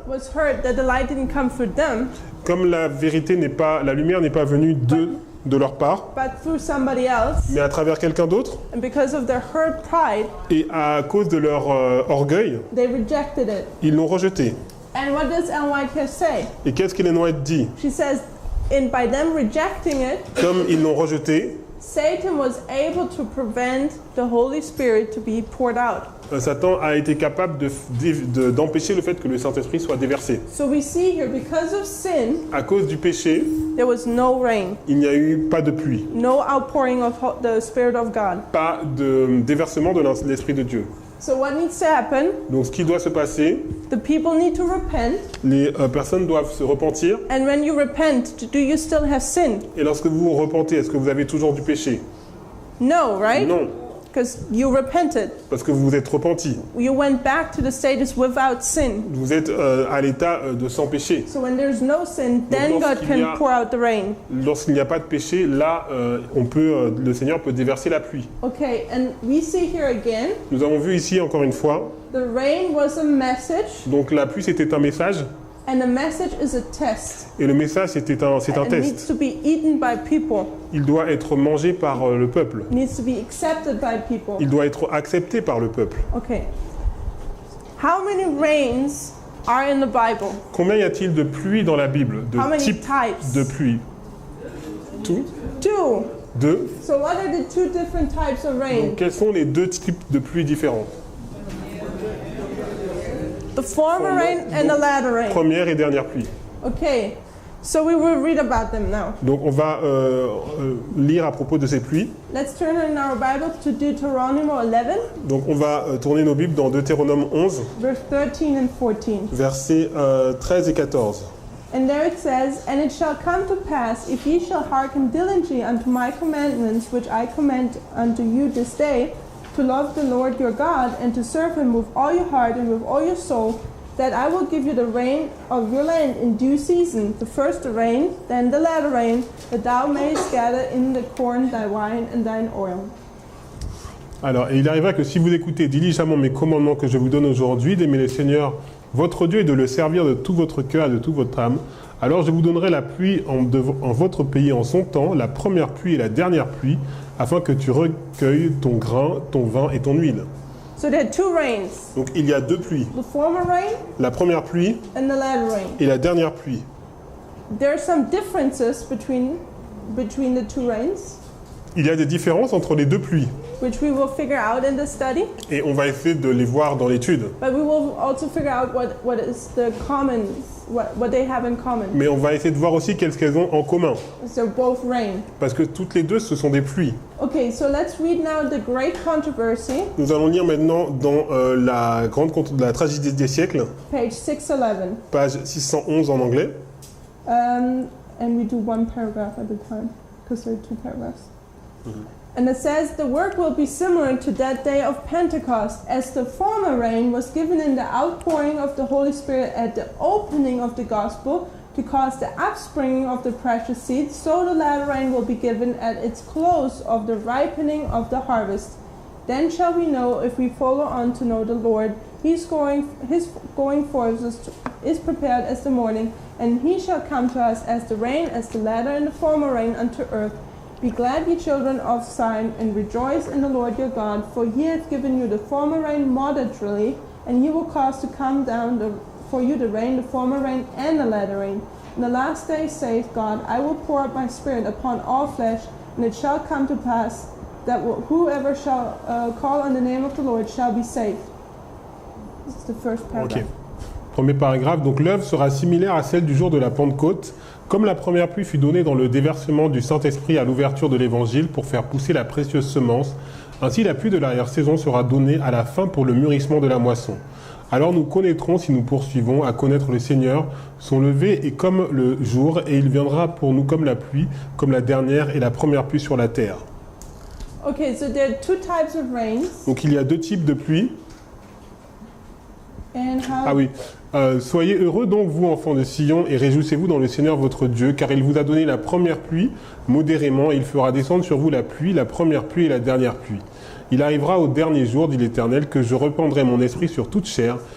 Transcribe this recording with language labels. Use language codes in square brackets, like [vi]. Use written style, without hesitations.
[en] was hurt that the light didn't come through them, [fr] comme la lumière n'est pas venue de leur part, [en] but through somebody else. [fr] mais à travers quelqu'un d'autre, [en] And because of their hurt pride, [fr] et à cause de leur orgueil, [en] they rejected it. [fr] ils l'ont rejeté. [en] And what does Ellen White here say? [fr] Et qu'est-ce qu'Ellen White dit? [en] She says, by them rejecting it, [fr] Comme ils l'ont rejeté, [en] Satan was able to prevent the Holy Spirit to be poured out. [fr] Satan a été capable d'empêcher le fait que le Saint-Esprit soit déversé. [en] So we see here, because of sin, [fr] À cause du péché, [en] there was no rain, [fr] il n'y a eu pas de pluie, [en] no outpouring of the Spirit of God. [fr] pas de déversement de l'Esprit de Dieu. [en] So what needs to happen? [fr] Donc ce qui doit se passer, [en] The people need to repent. [fr] les personnes doivent se repentir. [en] And when you repent, do you still have sin? [fr] Et lorsque vous vous repentez, est-ce que vous avez toujours du péché? [en] No, right? [fr] Non, [en] Because you repented. [fr] parce que vous vous êtes repenti. [en] You went back to the status without sin. [fr] Vous êtes à l'état de sans péché. [en] So when there's no sin, then God [fr] lorsqu'il y a- [en] can pour out the rain. [fr] Lorsqu'il n'y a pas de péché, là, le Seigneur peut déverser la pluie. [en] Okay, and we see here again, [fr] Nous avons vu ici, encore une fois, [en] the rain was a message, [fr] donc la pluie c'était un message, [en] and the message is a test. [fr] et le message c'est un [en] It needs [fr] test. [en] to be eaten by people. [fr] Il doit être mangé par le peuple. [en] It needs to be accepted by people. [fr] Il doit être accepté par le peuple. [en] Okay. How many rains are in the Bible? [fr] Combien y a-t-il de pluie dans la Bible? [en] How [fr] De [en] many types [fr] types? de pluie? Tout? [en] 2. [fr] Deux. [en] So what are the two different types of rain? [fr] Donc quels sont les deux types de pluie différents? [en] The former rain and the latter rain. [fr] Première et dernière pluie. [en] Okay. So we will read about them now. [fr] Donc on va lire à propos de ces pluies. [en] Let's turn in our Bible to Deuteronomy 11, [fr] Donc on va tourner nos Bibles dans Deutéronome 11, [en] verse 13 and 14. [fr] versets 13 et 14. [en] And there it says, And it shall come to pass, if ye shall hearken diligently unto my commandments, which I command unto you this day, to love the Lord your God, and to serve him with all your heart and with all your soul, that I will give you the rain of your land in due season, the first the rain, then the latter rain, that thou mayest gather in the corn thy wine and thine oil. [fr] Alors, et il arrivera que si vous écoutez diligemment mes commandements que je vous donne aujourd'hui, d'aimer le Seigneur votre Dieu et de le servir de tout votre cœur et de toute votre âme, alors je vous donnerai la pluie en votre pays en son temps, la première pluie et la dernière pluie, afin que tu recueilles ton grain, ton vin et ton huile. [en] So there are two rains, [fr] Donc il y a deux pluies, [en] the former rain [fr] la première pluie [en] and the latter rain. [fr] et la dernière pluie. [en] There are some differences between the two rains, [fr] Il y a des différences entre les deux pluies [en] which we will figure out in the study, [fr] et on va essayer de les voir dans l'étude. [en] but we will also figure out what is the common, what they have in common. [fr] Mais on va essayer de voir aussi qu'est-ce qu'elles ont en commun, [en] So both rain. [fr] parce que toutes les deux ce sont des pluies. [en] Okay, so let's read now the great controversy, [fr] Nous allons lire maintenant dans la tragédie des siècles, [en] page 611. [fr] page 611 en anglais. [en] And we do one paragraph at a time, because there are two paragraphs. And it says, the work will be similar to that day of Pentecost, as the former rain was given in the outpouring of the Holy Spirit at the opening of the gospel to cause the upspringing of the precious seeds, so the latter rain will be given at its close of the ripening of the harvest. Then shall we know if we follow on to know the Lord. His going forth is prepared as the morning, and he shall come to us as the rain, as the latter and the former rain unto earth. Be glad, ye children of Zion, and rejoice in the Lord your God, for he hath given you the former rain moderately, and he will cause to come down for you the rain, the former rain, and the latter rain. In the last days saith God, I will pour out my spirit upon all flesh, and it shall come to pass that whoever shall call on the name of the Lord shall be saved. This is the first paragraph. [fr] Ok. Premier paragraphe, donc l'œuvre sera similaire à celle du jour de la Pentecôte. Comme la première pluie fut donnée dans le déversement du Saint-Esprit à l'ouverture de l'Évangile pour faire pousser la précieuse semence, ainsi la pluie de l'arrière-saison sera donnée à la fin pour le mûrissement de la moisson. Alors nous connaîtrons, si nous poursuivons à connaître le Seigneur, son lever est comme le jour, et il viendra pour nous comme la pluie, comme la dernière et la première pluie sur la terre. [en] Okay, so there are two types of rains. [fr] Donc il y a deux types de pluie. [en] And how [fr] Ah oui. Soyez heureux donc, vous enfants de Sion, et réjouissez-vous dans le Seigneur votre Dieu, car il vous a donné la première pluie modérément, et il fera descendre sur vous la pluie, la première pluie et la dernière pluie. Il arrivera au dernier jour, dit l'Éternel, que je répandrai mon esprit sur toute chair.